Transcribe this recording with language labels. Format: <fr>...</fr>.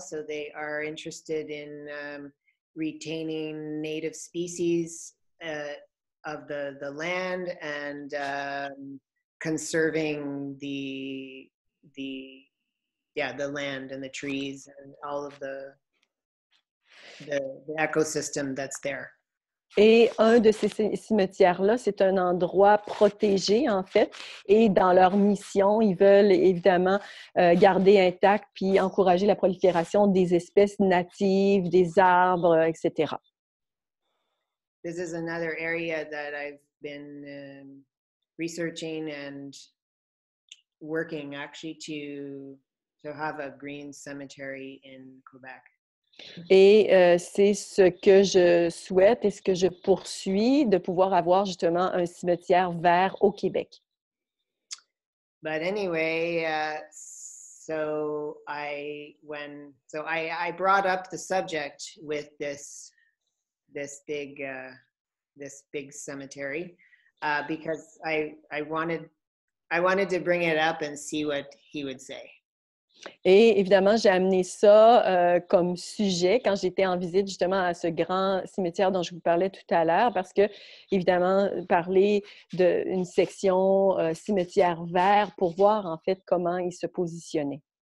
<en>So they are interested in retaining native species of the land and conserving the land and the trees and all of the ecosystem that's there.</en> <fr>Et un de ces cimetières-là, c'est un endroit protégé, en fait. Et dans leur mission, ils veulent évidemment garder intact puis encourager la prolifération des espèces natives, des arbres, etc.</fr> <en>This is another area that I've been researching and working actually to have a green cemetery in Quebec.</en> <fr>Et c'est ce que je souhaite et ce que je poursuis, de pouvoir avoir justement un cimetière vert au Québec.</fr> <en>But anyway, so I brought up the subject with this big cemetery because I wanted to bring it up and see what he would say.</en> <fr>Et évidemment, j'ai amené ça comme sujet quand j'étais en visite justement à ce grand cimetière dont je vous parlais tout à l'heure, parce que, évidemment, parler d'une section cimetière vert pour voir en fait comment il se positionnait.</fr>